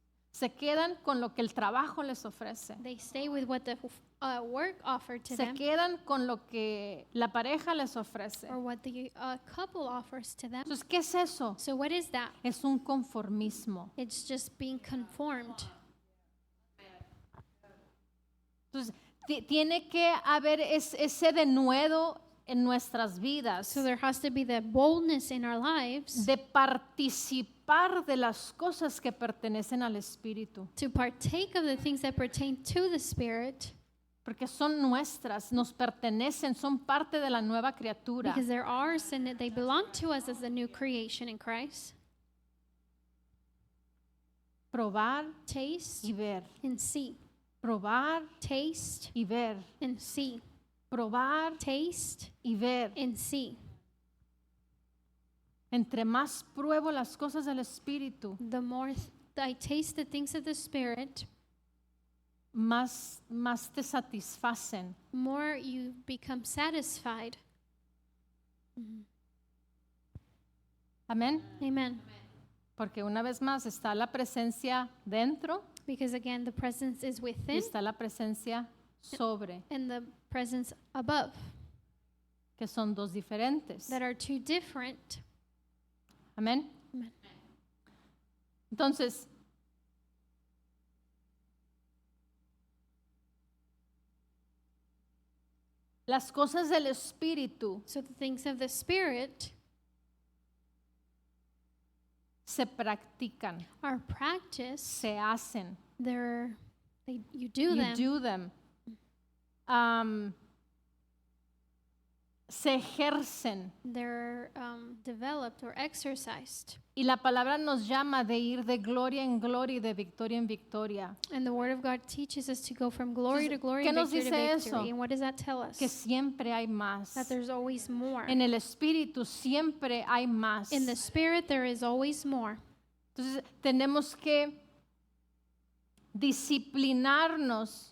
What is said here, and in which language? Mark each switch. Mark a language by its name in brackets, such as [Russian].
[Spanish] Se quedan con lo que el trabajo les ofrece. [English] They stay with what the work offered to [Spanish] Se [English] them [Spanish] quedan con lo que la pareja les ofrece. [English] or what the couple offers to them. [Spanish] Entonces, ¿qué es eso? [English] So what is that? [Spanish] Es un conformismo. [English] It's just being conformed. [Spanish] Entonces, tiene que haber ese denuedo en nuestras vidas [English] So there has to be the boldness in our lives [Spanish] de participar de las cosas que pertenecen al Espíritu, [English] to partake of the things that pertain to the Spirit [Spanish] porque son nuestras, nos pertenecen, son parte de la nueva criatura. [English] because they're ours and that they belong to us as a new creation in Christ. [Spanish] Probar [English] Taste [Spanish] y ver. [English] and see. [Spanish] Probar [English] Taste [Spanish] y ver. [English] and see. [Spanish] Probar [English] Taste [Spanish] y ver. [English] and see. [Spanish] Entre más pruebo las cosas del Espíritu, [English] The more I taste the things of the Spirit, [Spanish] más te satisfacen. [English] more you become satisfied. [Spanish] Amén. [English] Amen. [Spanish] Porque una vez más está la presencia dentro [English] Because again, the presence is [Spanish] y [English] within [Spanish] está la presencia sobre, [English] and the presence above, [Spanish] que son dos diferentes. [English] that are two different. [Spanish] Amén. [English] Amen. [Spanish] Entonces, las cosas del Espíritu [English] So the things of the Spirit [Spanish] se practican, [English] are practiced. [Spanish] se hacen. [English] You do You them. do them. [Spanish] se ejercen. [English] they're developed or exercised. [Spanish] Y la palabra nos llama de ir de gloria en gloria y de victoria en victoria. [English] And the Word of God teaches us to go from glory to glory [Spanish] ¿qué [English] and [Spanish] nos [English] victory to [Spanish] dice [English] victory. [Spanish] eso? [English] And what does that tell us? [Spanish] Que siempre hay más. [English] That there's always more. [Spanish] En el espíritu siempre hay más. [English] In the Spirit, there is always more. [Spanish] Entonces tenemos que disciplinarnos